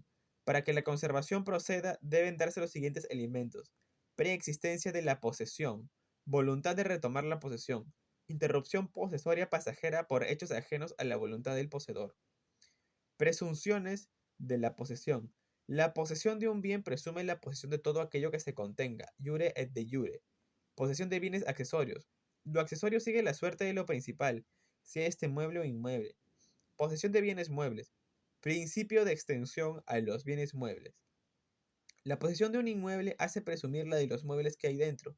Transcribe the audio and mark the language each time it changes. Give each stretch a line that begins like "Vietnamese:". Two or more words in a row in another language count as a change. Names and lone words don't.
Spanish: Para que la conservación proceda, deben darse los siguientes elementos: preexistencia de la posesión, voluntad de retomar la posesión, interrupción posesoria pasajera por hechos ajenos a la voluntad del poseedor. Presunciones de la posesión. La posesión de un bien presume la posesión de todo aquello que se contenga,
Latin: iure et de iure.
Spanish: Posesión de bienes accesorios. Lo accesorio sigue la suerte de lo principal, sea este mueble o inmueble. Posesión de bienes muebles. Principio de extensión a los bienes muebles. La posesión de un inmueble hace presumir la de los muebles que hay dentro.